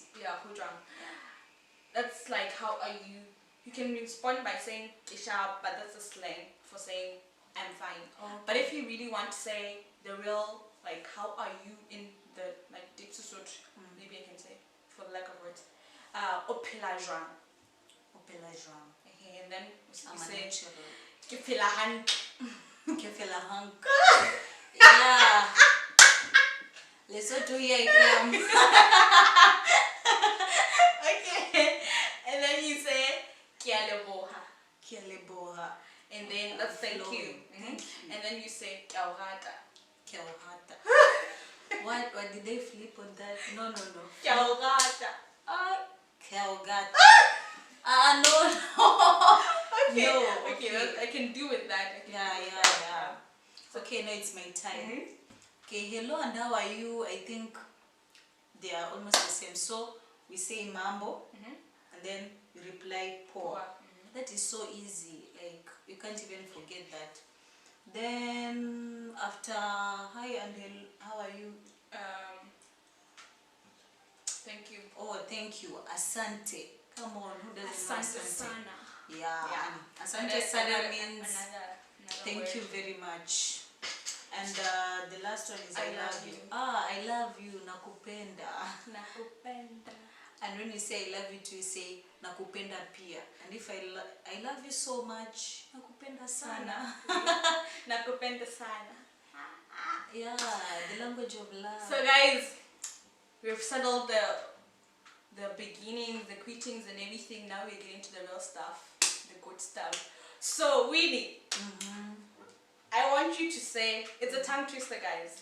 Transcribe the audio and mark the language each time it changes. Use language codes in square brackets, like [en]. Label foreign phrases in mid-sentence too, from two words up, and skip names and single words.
[en] Yeah, Hujang. That's like how are you. You can respond by saying Isha, but that's a slang for saying I'm fine. Okay. But if you really want to say the real, like, how are you in the, like, deep Sesotho, maybe I can say, for the lack of words, [st] ophela jwang. Ophela jwang. [en] Okay, and then you I'm say, a natural. [st] ke phela hantle. Ke phela hantle. Yeah. [en] Lesotho here I come. Okay, and then you say, [st] ke a leboha. Ke a leboha. [en] And then that's thank you. Thank you. And then you say, [st] ke a o rata. Ke a o rata. [en] What did they flip on that? No. [st] Ke a o rata. Ke a o rata. [en] No. Okay. No, Okay, I can do with that. Yeah. Okay, now it's my time. Okay, hello and how are you? I think they are almost the same. So we say mambo, and then you reply poa. That is so easy. Like you can't even forget that. Then after hi and hello, how are you? Thank you. Oh, thank you. Asante. Come on, who doesn't know [sw] Asante asante? sana. [en] Yeah. [sw] Asante sana [en] means another thank word. you very much. And the last one is I love you. I love you. [sw] Nakupenda. Nakupenda. [en] And when you say I love you too, you say [sw] nakupenda pia. [en] And if I love you so much, [sw] nakupenda sana. Nakupenda sana. [en] Yeah, the language of love. So guys, we've settled the beginnings, the greetings and everything. Now we're getting to the real stuff, the good stuff. So Winnie, I want you to say, it's a tongue twister guys.